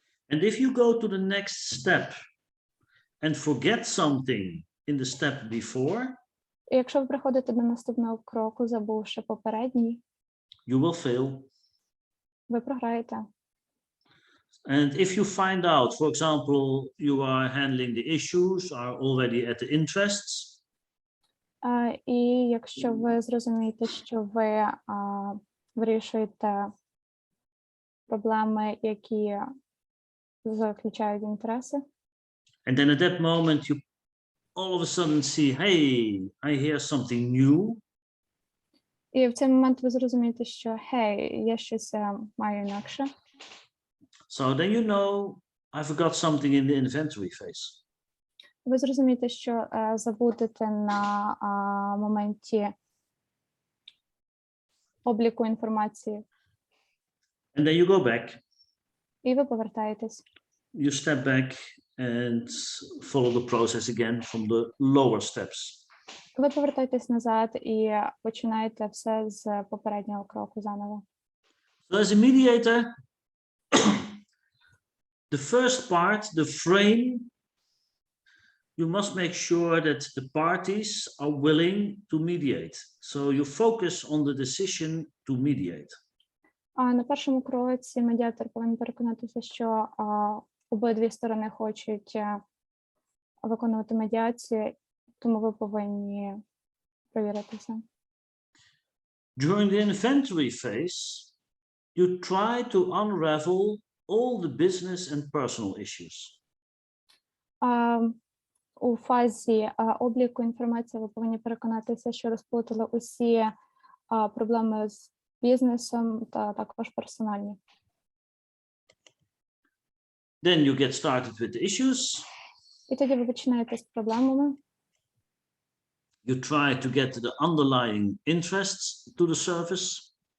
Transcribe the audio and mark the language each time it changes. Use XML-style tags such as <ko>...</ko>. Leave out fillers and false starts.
<en>And if you go to the next step and forget something in the step before,</en> <uk>І якщо ви приходите до наступного кроку, забувши попередній,</uk> <en>you will fail.</en> <uk>ви програєте.</uk> <en>And if you find out, for example, you are handling the issues, are already at the interests,</en> <uk>І якщо ви зрозумієте, що ви вирішуєте проблеми, які заключають інтереси,</uk> <en>and then at that moment you all of a sudden see, hey, I hear something new,</en> <uk>і в цей момент ви зрозумієте, що, гей, я щось маю інакше,</uk> <en>so then you know I forgot something in the inventory phase.</en> <uk>ви зрозумієте, що забудете на моменті обліку інформації,</uk> <en>And then you go back,</en> <uk>і ви повертаєтесь.</uk> <en>you step back and follow the process again from the lower steps.</en> <uk>Ви повертаєтесь назад і починаєте все з попереднього кроку заново.</uk> <en>So as a mediator, the first part, the frame, you must make sure that the parties are willing to mediate. So you focus on the decision to mediate.</en> <uk>А на першому кроці медіатор повинен переконатися, що обидві сторони хочуть виконувати медіацію, тому ви повинні провіритися.</uk> <en>During the inventory phase, you try to unravel all the business and personal issues.</en> <uk>У фазі обліку інформації ви повинні переконатися, що розплутали усі проблеми з бізнесом та також персональні.</uk> <en>Then you get started with the issues.</en> <uk>І тоді ви починаєте з проблемами.</uk> <en>You try to get to the underlying interests to the surface.</en>